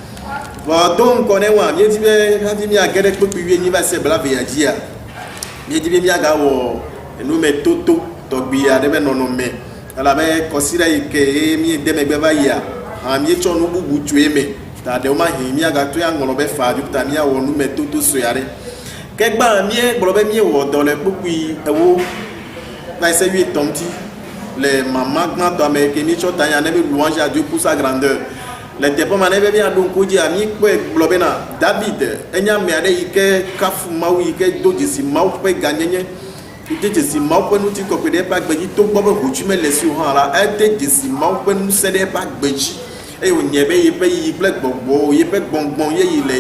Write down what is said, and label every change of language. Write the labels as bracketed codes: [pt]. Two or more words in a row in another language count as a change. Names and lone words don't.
[ee] vɔ do ŋkɔ ne wa míedi be hafi míage ɖe kpukpui wie nyi va se blavɔa dzia míedi be míagawɔ enumetoto tɔgbi aɖe ƒe nɔnɔme elabe kɔsiɖa yi ke míede megbe va yia hã míetsɔ nu bubu tsoe me ta ɖewo ma hi míagatoe aŋlɔ be fa dzo ta míawɔ numetoto sue aɖe ke gbã míegblɔ be míewɔ dɔ le kpukpui ewo va se 8 ŋuti le mama gbãtɔ me ke míetsɔ ta nya ne be [fr] louange à Dieu pour sa grandeur [ee] le teƒe ma ne be míaɖo ŋku dzia míkpɔe gblɔ bena David enye ame aɖe yi ke kafu Mawu yi ke do dzesi Mawu ƒe ganyenye ede dzesi Mawu ƒe ŋuti kɔkɔe ɖe eƒe agbe dzi togbɔ be ʋutsu mele si o hã la ede dzesi Mawu ƒe ŋusẽ ɖe eƒe agbe dzi eye wònye be yeƒe yiyi kple gbɔgbɔ yeƒe gbɔngbɔn yeyi le